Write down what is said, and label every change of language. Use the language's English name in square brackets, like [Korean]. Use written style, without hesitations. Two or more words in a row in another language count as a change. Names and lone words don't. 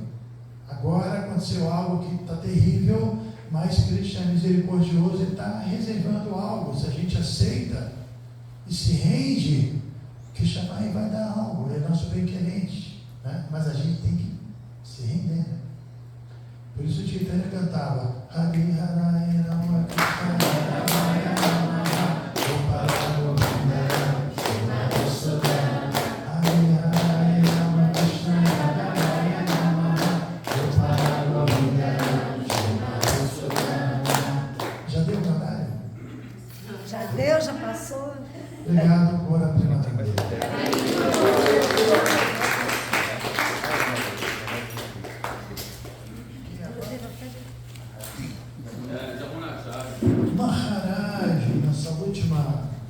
[Portuguese] Agora aconteceu algo que está terrível, mas Cristo é misericordioso, Ele está reservando algo. Se a gente aceita e se rende, Cristo vai dar algo, Ele é nosso bem-querente, né? Mas a gente tem que se render. Por isso o Chaitanya cantava Hari Harai Rama Krishna Hari Rama Gopala Govinda Shiva Sudana Hari Harai Rama Krishna Hari Rama Gopala Govinda Shiva Sudana. Já deu o horário? Já deu, já passou. Obrigado por apresentar. Maharaj, nossa última.